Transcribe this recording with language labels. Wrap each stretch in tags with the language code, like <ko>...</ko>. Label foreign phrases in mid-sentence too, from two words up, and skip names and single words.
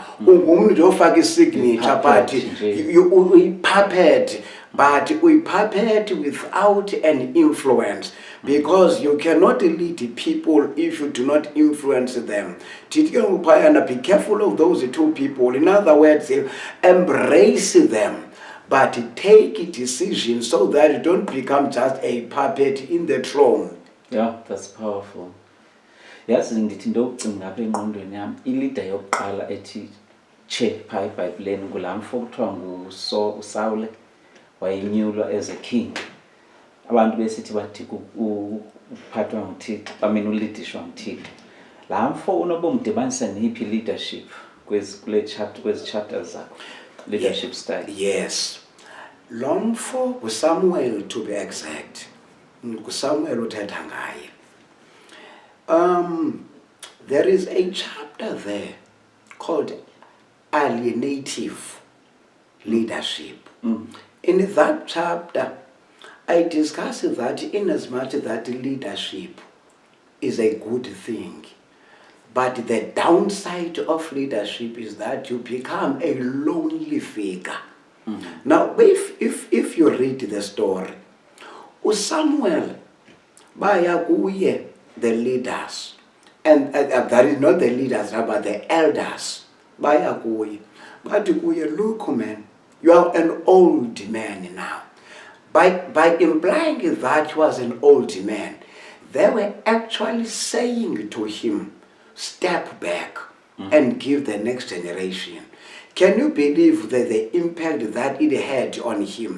<en>Signature, but we puppet, but we puppet without an influence, because you cannot lead people if you do not influence them. Be careful of those two people. In other words, embrace them, but take decisions so that you don't become just a puppet in the throne. Yeah, that's powerful. Yes,</en> <xh>ndithi ndokucinga apha engqondweni yam ilida yokuqala ethi che phaa eBhayibhileni ngulaa mfo kuthiwa uSawule wayenyulwa</xh> <en>as a king.</en> <xh>Abantu besithi bathi uphathwa nguThixo, ulidishwa nguThixo. Laa mfo unobomdibanisa neyiphi leadership kwezi chapters zakho,</xh> <en>leadership style?</en> <xh>Yes. Lo mfo nguSamuel,</xh> <en>to be exact.</en> <xh>nguSamuel uthetha ngaye.</xh> <en>There is a chapter there called Alienative Leadership. In that chapter, I discuss that in as much that leadership is a good thing, but the downside of leadership is that you become a lonely figure. Now, if you read the story, Samuel,</en> <xh>baya kuye,</xh> <en>the leaders, and that is not the leaders, but the elders,</en> <xh>baya kuye. But kuye,</xh> <en>look, man, you are an old man now. By implying that he was an old man, they were actually saying to him, step back and give the next generation. Can you believe that the impact that it had on him?</en>